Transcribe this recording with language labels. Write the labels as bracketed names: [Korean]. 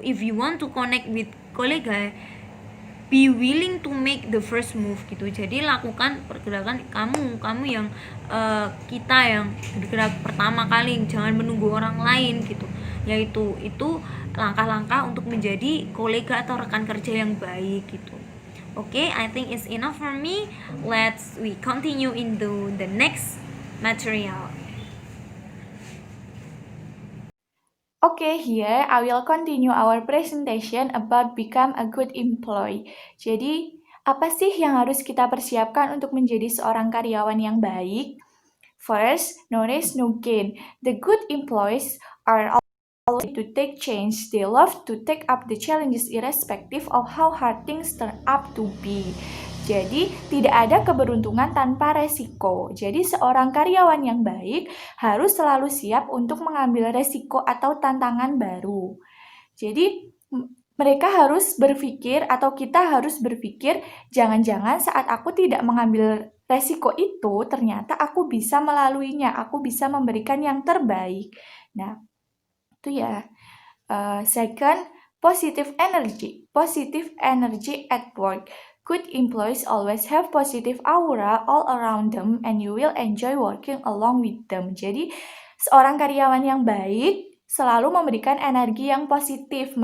[English] If you want to connect with kolega, be willing to make the first move gitu. [Indonesian] Jadi lakukan pergerakan kamu yang kita yang bergerak pertama kali, jangan menunggu orang lain gitu. Yaitu itu langkah-langkah untuk menjadi kolega atau rekan kerja yang baik gitu. [English] Okay, I think it's enough for me. We continue into the next material. Okay, here I will continue our presentation about become a good employee. [Indonesian] Jadi, apa sih yang harus kita persiapkan untuk menjadi seorang karyawan yang baik? [English] First, no risk, no gain. The good employees are always to take change. They love to take up the challenges irrespective of how hard things turn up to be. [Indonesian] Jadi, tidak ada keberuntungan tanpa resiko. Jadi, seorang karyawan yang baik harus selalu siap untuk mengambil resiko atau tantangan baru. Jadi, mereka harus berpikir atau kita harus berpikir, jangan-jangan saat aku tidak mengambil resiko itu, ternyata aku bisa melaluinya, aku bisa memberikan yang terbaik. Nah, itu ya. [English] Second, positive energy at work. Good employees always have positive aura all around them and you will enjoy working along with them. [Indonesian] Jadi, seorang karyawan yang baik selalu memberikan energi yang positif.